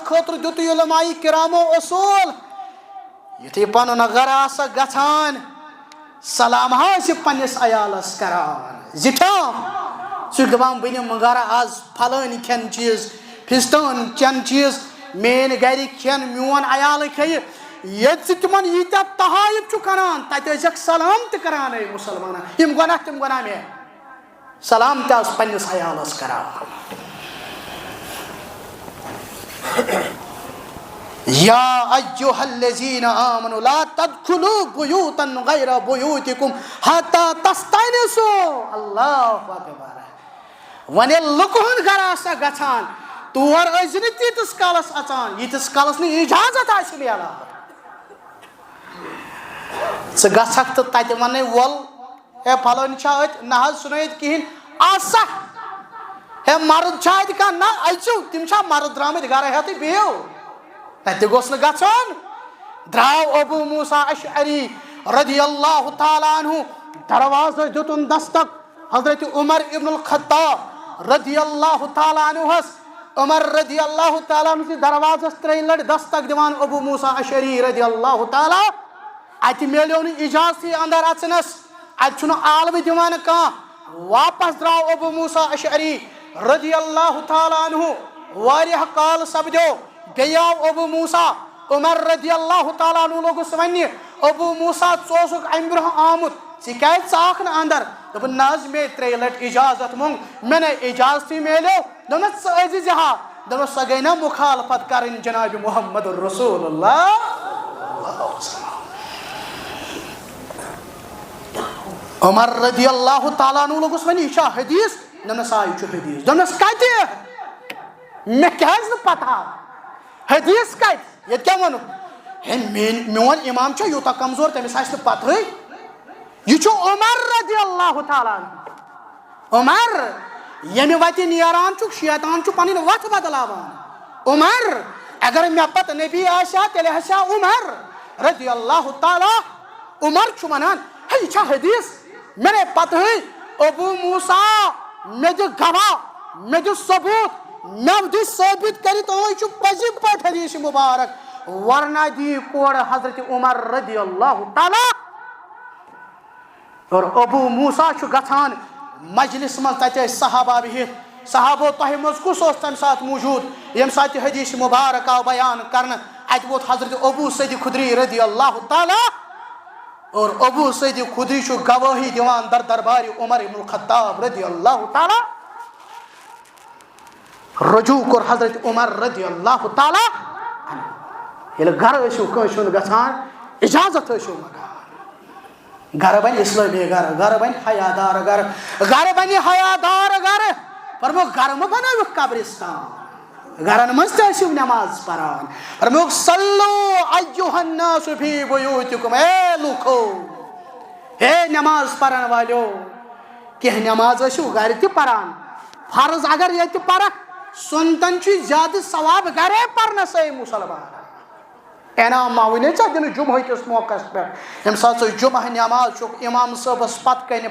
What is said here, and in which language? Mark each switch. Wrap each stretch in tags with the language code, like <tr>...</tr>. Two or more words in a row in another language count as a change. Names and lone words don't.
<ks>خٲطرٕ دِتُے علماء کرامو اصوٗل یُتھُے پنُن گرٕ آسکھ گژھان سلام ٲسۍ پننِس عیالس کران زِٹھیام ژٕ چھُکھ دپان بہٕ نِمہٕ گرٕ آز پھلٲنۍ کھٮ۪ن چیٖز فِستٲنۍ چٮ۪ن چیٖز میٲنۍ گرِکۍ کھٮ۪ن میون عیال کھیٚیہِ ییٚتہِ ژٕ تِمن ییٖتیاہ تحایف چھُکھ کران تتہِ ٲسۍزٮ۪کھ سلام تہِ کران اے مُسلمانن یِم گۄناہ تِم گۄناہ مےٚ سلام تہِ آس پننِس عیالس کران</ks> <ar>یا ایھا الذین آمنوا لا تدخلوا بیوتا غیر بیوتکم حتی تستأنسوا اللہ اکبر</ar> <ks>وۄنۍ ییٚلہِ لُکہٕ ہُنٛد گرٕ آسکھ گژھان تور ٲسۍ نہٕ تیٖتِس کالس اژان ییٖتِس کالس نہٕ اجازت آسہِ میلان ژٕ گژھکھ تہٕ تتہِ وننے وول ہے پھلٲنۍ چھا اتہِ نہ حظ سُہ نہٕ ییٚتہِ کہیٖنۍ آسا ہے مرد چھا اتہِ کانٛہہ نہ أژِو تِم چھا مرد درٛامٕتۍ گرٕ ہٮ۪تھٕے بِہِو تتہِ گوٚژھ نہٕ گژھُن درٛاو ابو موسیٰ اشعری</ks> <ar>رضی اللہ تعالیٰ عنہ</ar> <ks>دروازس دِتُن دستک حضرت عمر ابن الخطاب</ks> <ar>رضی اللہ تعالیٰ عنہس</ar> <ks>عمر</ks> <ar>رضی اللہ تعالیٰ عنہ</ar> <ks>دروازس 3 لٹہِ دستک دِوان ابو موسیٰ اشعری</ks> <ar>رضی اللہ تعالیٰ</ar> <ks>اتہِ میلیو نہٕ اجازتھٕے اندر اژنس اتہِ چھُنہٕ عالمہٕ دِوان کانٛہہ واپس درٛاو ابو موسیٰ اشعری</ks> <ar>رضی اللہ تعالیٰ عنہ</ar> <ks>واریاہ کال سپدیو بیٚیہِ آو ابو موسیٰ عمر</ks> <ar>رضی اللہ تعالیٰ عنہ</ar> <ks>لوگُس وننہِ ابو موسیٰ ژٕ اوسُکھ امہِ برونٛہہ آمُت ژٕ کیازِ ژاکھ نہٕ اندر دوٚپُن نہ حظ مے 3 لٹہِ اجازت منٛگ مےٚ نَے اجازتھٕے میلیو دوٚپنس ژٕ أژزِ ہا دوٚپنس سۄ گٔے نا مُخالفت کرٕنۍ جناب محمد رسول اللہ عمر</ks> <ar>رضی اللہ تعالیٰ عنہ</ar> <ks>لوگُس وننہِ یہِ چھا حدیث دوٚپنس آ یہِ چھُ حدیث دوٚپنس کتہِ مےٚ کیازِ نہٕ پتہ حدیث کتہِ ییٚتہِ کیٛاہ ووٚنُکھ ہے میون امام چھا یوٗتاہ کمزور تٔمِس آسہِ نہٕ پتہٕے یہِ چھُ عمر</ks> <ar>رضی اللہ تعالیٰ عنہ</ar> <ks>عمر ییٚمہِ وتہِ نیران چھُکھ شیطان چھُ پنٕنۍ وتھ بدلاوان عمر اگر مےٚ پتہٕ نبی آسہِ ہا تیٚلہِ آسہِ ہا عمر</ks> <ar>رضی اللہ تعالیٰ</ar> <ks>عمر چھُ ونان ہے یہِ چھا حدیث مےٚ نَے پتہٕے ابو موسیٰ مےٚ دِ گواہ مےٚ دِ ثبوٗت مےٚ دِ ثٲبت کٔرِتھ یہِ چھُ پٔزی پٲٹھۍ حدیث مُبارک ورنہ دی کورٕ حضرت عمر</ks> <ar>رضی اللہ تعالیٰ</ar> <ks>اور ابو موسیٰ چھُ گژھان مجلس منٛز تتہِ ٲسۍ صحابہ بِہِتھ صحابو تۄہہِ منٛز کُس اوس تمہِ ساتہٕ موٗجوٗد ییٚمہِ ساتہٕ یہِ حدیث مُبارک آو بیان کرنہٕ اتہِ ووت حضرت ابو سعید خدری</ks> <ar>رضی اللہ تعالیٰ</ar> <ks>اور ابو سعید خدری چھُ گوٲہی دِوان دربارِ عمر ابن الخطاب</ks> <ar>رضی اللہ تعالیٰ</ar> <ks>رجوع کوٚر حضرت عمر</ks> <ar>رضی اللہ تعالیٰ</ar> <ks>ییٚلہِ گرٕ ٲسِو کٲنٛسہِ ہُنٛد گژھان اجازت ٲسِو منٛگان گرٕ بنہِ اسلٲمی گرٕ بنہِ حیادار گرٕ بنہِ حیادار گرٕ فرمووُکھ گرٕ مہٕ بنٲوِکھ قبرستان گرن منٛز تہِ ٲسِو نٮ۪ماز پران فرمووُکھ</ks> <ar>صلوا ایھا الناس فی بیوتکم</ar> <ks>اے لوٗکھو ہے نٮ۪ماز پرن والیو کینٛہہ نٮ۪ماز ٲسِو گرِ تہِ پران فرض اگر ییٚتہِ پرکھ سُنتن چھُ زیادٕ ثواب گرے پرنس اے مُسلمان انعام ما وٕنے ژےٚ دِنہٕ جُمعہ کِس موقعس پٮ۪ٹھ ییٚمہِ ساتہٕ ژٕ جُمعہ نٮ۪ماز چھُکھ امام صٲبس پتہٕ کنہِ</ks>